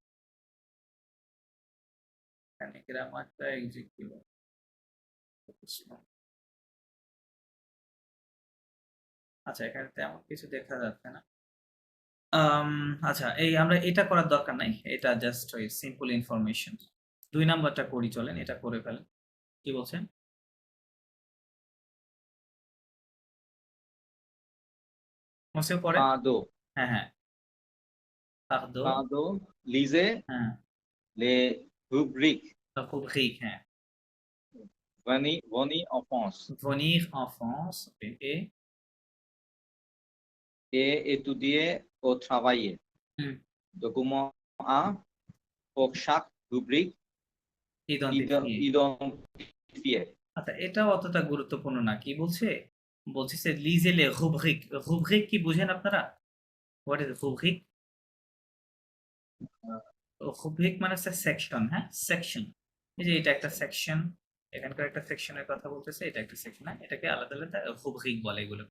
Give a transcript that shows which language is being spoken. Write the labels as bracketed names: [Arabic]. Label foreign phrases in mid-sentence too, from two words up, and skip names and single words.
[Bangla] এখানে গ্রামারটা এক্সিকিউট আচ্ছা এখানে তেমন কিছু দেখা যাচ্ছে না আচ্ছা এই আমরা এটা করার দরকার নাই এটা জাস্ট ওই [English] simple information [Bangla] 2 নাম্বারটা করি চলেন এটা করে ফেলেন কি বলছেন মোসে পড়ে [French] Pardon. [Bangla] হ্যাঁ হ্যাঁ পারদো [French] Pardon. Lisez [Bangla] হ্যাঁ [French] les rubriques. [Bangla] rubrique হ্যাঁ [French] Venir en France venir en France et et étudier ou travailler. Hmm. Document 1 pour chaque rubrique identifier identifier. [Bangla] আচ্ছা এটা অতটা গুরুত্বপূর্ণ না কি বলছে বলছে যে [French] lisez le rubrique [Bangla] রুব্রিক কি বুঝেন আপনারা [English] what is [Bangla] রুব্রিক রুব্রিক মানে হচ্ছে সেকশন, হ্যাঁ সেকশন। এই যে এটা একটা সেকশন, এখানকার একটা সেকশনের কথা বলতেছে, এটা একটা সেকশন, হ্যাঁ এটাকে আলাদা আলাদা রুব্রিক বলে এগুলোকে।